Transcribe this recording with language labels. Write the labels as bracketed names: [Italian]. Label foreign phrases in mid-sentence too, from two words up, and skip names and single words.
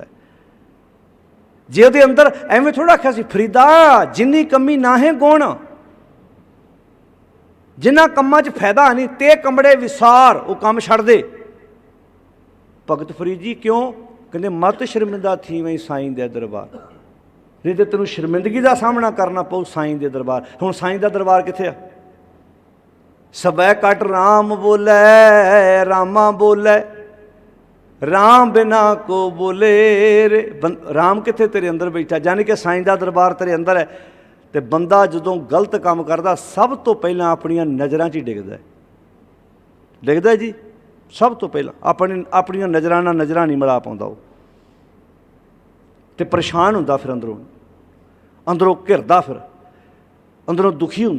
[Punjabi] ਜੇ ਉਹਦੇ ਅੰਦਰ ਐਵੇਂ ਥੋੜ੍ਹਾ ਆਖਿਆ ਸੀ, ਫਰੀਦਾ ਜਿੰਨੀ ਕਮੀ ਨਾ ਹੈ ਗੁਣ, ਜਿਨ੍ਹਾਂ ਕੰਮਾਂ 'ਚ ਫਾਇਦਾ ਨਹੀਂ, ਤੇ ਕੰਬੜੇ ਵਿਸਾਰ, ਉਹ ਕੰਮ ਛੱਡ ਦੇ। ਭਗਤ ਫਰੀਦ ਜੀ ਕਿਉਂ ਕਹਿੰਦੇ? ਮਤ ਸ਼ਰਮਿੰਦਾ ਥੀਵੇਂ ਸਾਈਂ ਦੇ ਦਰਬਾਰ, ਨਹੀਂ ਤੇ ਤੈਨੂੰ ਸ਼ਰਮਿੰਦਗੀ ਦਾ ਸਾਹਮਣਾ ਕਰਨਾ ਪਊ ਸਾਈਂ ਦੇ ਦਰਬਾਰ। ਹੁਣ ਸਾਈਂ ਦਾ ਦਰਬਾਰ ਕਿੱਥੇ ਆ? [Hindi] सबै कट राम बोलै रामा बोलै, राम बिना को बोले रे। [Punjabi] ਰਾਮ ਕਿੱਥੇ? ਤੇਰੇ ਅੰਦਰ ਬੈਠਾ। ਯਾਨੀ ਕਿ ਸਾਈਂ ਦਾ ਦਰਬਾਰ ਤੇਰੇ ਅੰਦਰ ਹੈ। ਤਾਂ ਬੰਦਾ ਜਦੋਂ ਗਲਤ ਕੰਮ ਕਰਦਾ ਸਭ ਤੋਂ ਪਹਿਲਾਂ ਆਪਣੀਆਂ ਨਜ਼ਰਾਂ 'ਚ ਹੀ ਡਿੱਗਦਾ ਹੈ। ਡਿੱਗਦਾ ਜੀ ਸਭ ਤੋਂ ਪਹਿਲਾਂ ਆਪਣੀਆਂ ਨਜ਼ਰਾਂ ਨਾਲ ਨਜ਼ਰਾਂ ਨਹੀਂ ਮਿਲਾ ਪਾਉਂਦਾ ਉਹ, ਤਾਂ ਪਰੇਸ਼ਾਨ ਹੁੰਦਾ ਫਿਰ ਅੰਦਰੋਂ ਘਿਰਦਾ, ਫਿਰ ਅੰਦਰੋਂ ਦੁਖੀ ਹੁੰਦਾ।